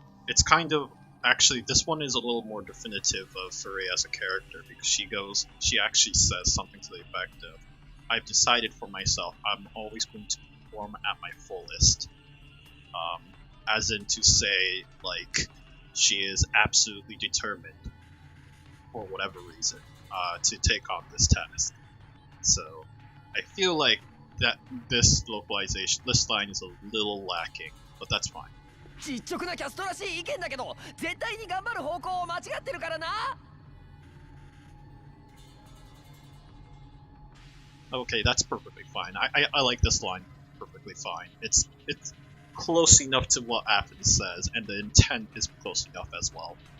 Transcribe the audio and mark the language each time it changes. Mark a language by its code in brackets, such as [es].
[en] It's kind of actually this one is a little more definitive of Furry as a character because she actually says something to the effect of, "I've decided for myself I'm always going to perform at my fullest," as in to say like she is absolutely determined for whatever reason to take on this task. So I feel like that this line is a little lacking, but that's fine. [ja] 実直なキャストらしい意見だけど、絶対に頑張る方向を間違ってるからな。 [en] Okay, that's perfectly fine. I like this line perfectly fine. It's close enough to what Athens says, and the intent is close enough as well.